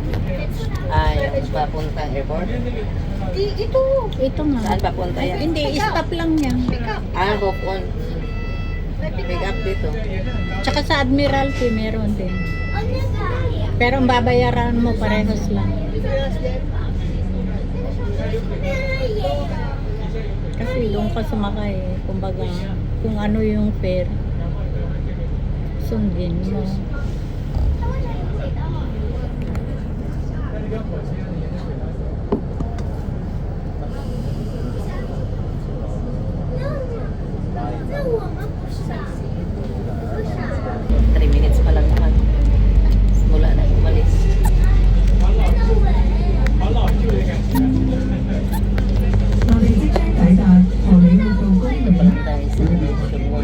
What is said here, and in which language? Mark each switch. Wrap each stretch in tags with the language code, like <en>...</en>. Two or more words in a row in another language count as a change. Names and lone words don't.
<tl>Yung papuntang airport. Ito. Ito nga. Saan papunta yan? Hindi, stop lang niya.</tl> <en>Go on. Pick up dito.</en> <tl>Tsaka sa Admiralty meron din. Ano ba? Pero ang babayaran mo parehas lang.</tl> <en>Yes, then.</en> <tl>Kasi doon ka sumakay, kumbaga, kung ano yung fare, sundin mo.</tl> <en>Three minutes</en> <tl>pa lang naman. Mula na umalis.</tl> <yue>我哋即將抵達荷里活道公園，</yue> <tl>Pa lang tayo sa Shumon.</tl>